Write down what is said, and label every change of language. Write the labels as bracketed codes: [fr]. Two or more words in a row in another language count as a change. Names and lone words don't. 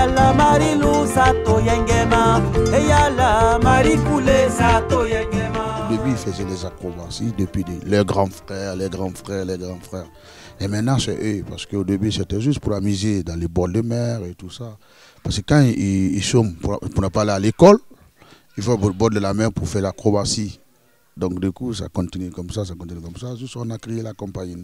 [fr] Eyala Marilou Sato Yengema, Eyala Marikoulé Sato Yengema. Au début, ils faisaient les acrobaties depuis les grands frères, les grands frères, les grands frères. Et maintenant, c'est eux, parce qu'au début, c'était juste pour amuser dans les bords de mer et tout ça. Parce que quand ils sont, pour ne pas aller à l'école, ils vont au bord de la mer pour faire l'acrobatie. Donc du coup, ça continue comme ça, Juste on a créé la compagnie.